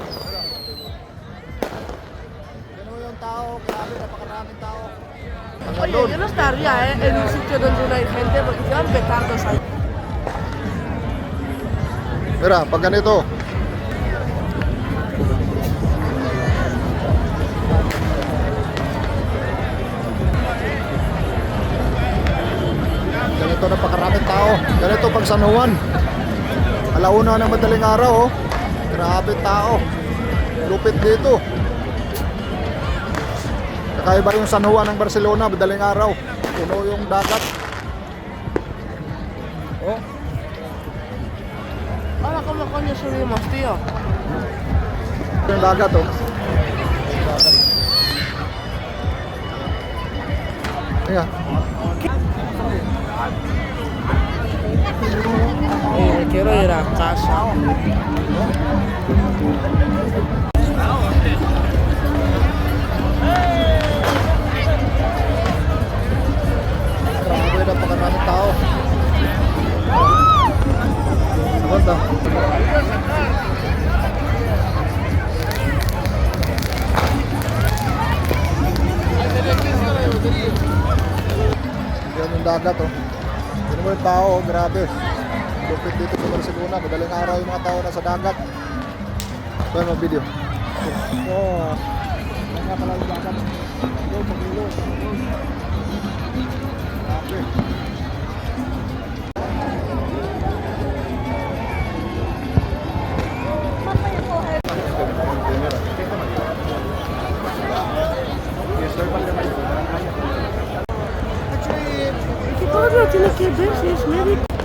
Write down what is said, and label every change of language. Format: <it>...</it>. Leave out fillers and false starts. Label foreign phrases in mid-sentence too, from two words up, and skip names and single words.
<tl>Ano yung tao? Grabe, napakaraming tao.</tl> <es>Oye, yo no estaría en un sitio donde no hay gente porque llevan petardos ahí. Mira,</es> <tl>pag ganito. Ganito napakaraming tao. Ganito pag San Juan. Alauna ng madaling araw, oh. Grabe tao. Lupit dito. Kakaiba yung San Juan ng Barcelona, madaling araw. Puno yung dagat. Oh.</tl> <es>Ahora, ¿cómo coño subimos, tío?</es> <tl>Yung dagat, oh. Ayan.</tl> <es>Me quiero ir a casa.</es> <tl>Grabe, napakaraming tao. Ganda. Yan yung dagat, oh. Yan mo yung tao, oh. Grabe. Lupit dito sa Barcelona. Madaling araw yung mga tao na sa dagat. Ito yung mga video. Oh. Yan nga pala yung dagat. Yung pag-ilo. Grabe.</tl> <es>Que todo lo tiene que ver si es médico.</es>